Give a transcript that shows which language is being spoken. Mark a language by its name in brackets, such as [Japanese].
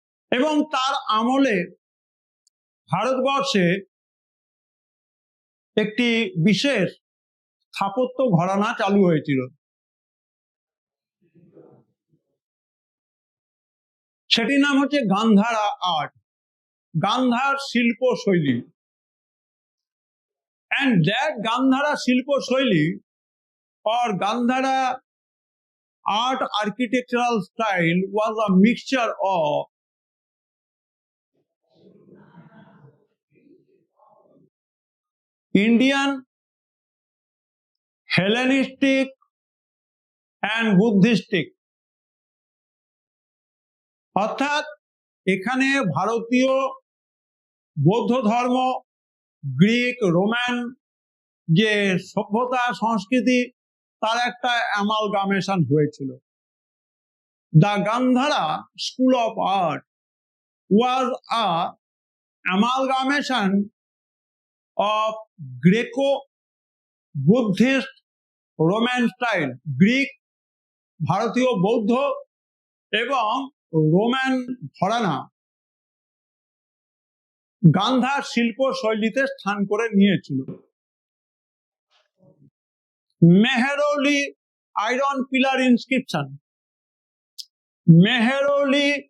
[Bangla] এবং তার আমলে ভারতবর্ষে একটি বিশেষ স্থাপত্য ঘরানা চালু হয়েছিল। সেটির নাম হচ্ছে গান্ধারা আর্ট, গান্ধার শিল্প শৈলী। [English] And that Gandhara Shilpa Shaili or Gandhara art architectural style was a mixture of Indian, Hellenistic and Buddhistic. [Bangla] অর্থাৎ এখানে ভারতীয় বৌদ্ধ ধর্ম, গ্রিক, রোমান যে সভ্যতা সংস্কৃতি তার একটা অ্যামালগামেশন হয়েছিল। [English] the Gandhara school of art was a amalgamation of Greco Buddhist Roman style, [Bangla] Greek, ভারতীয় বৌদ্ধ এবং রোমান ঘরানা গান্ধার শিল্প শৈলীতে স্থান করে নিয়েছিল। [English] Mehrauli iron pillar inscription, Mehrauli